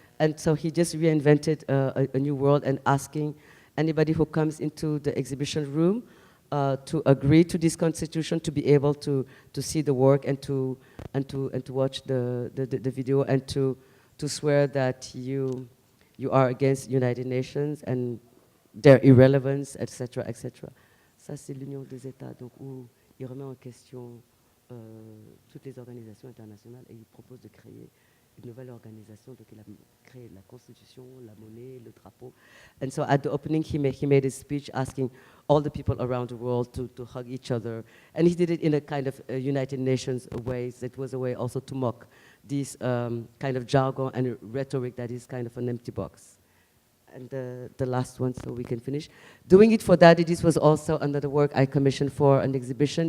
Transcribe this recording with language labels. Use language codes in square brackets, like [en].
[en] And so he just reinvented a new world and asking anybody who comes into the exhibition room to agree to this constitution, to be able to see the work and to watch the video and to swear that you are against United Nations and their irrelevance, etc., etc. [fr] Ça, c'est l'Union des États, donc où il remet en question toutes les organisations internationales et il propose de créer une nouvelle organisation. Donc il a créé la Constitution, la monnaie, le drapeau. [en] And so at the opening, he made a speech asking all the people around the world to hug each other. And he did it in a kind of United Nations way. It was a way also to mock this kind of jargon and rhetoric that is kind of an empty box. And the last one, so we can finish. Doing It for Daddy, this was also another work I commissioned for an exhibition.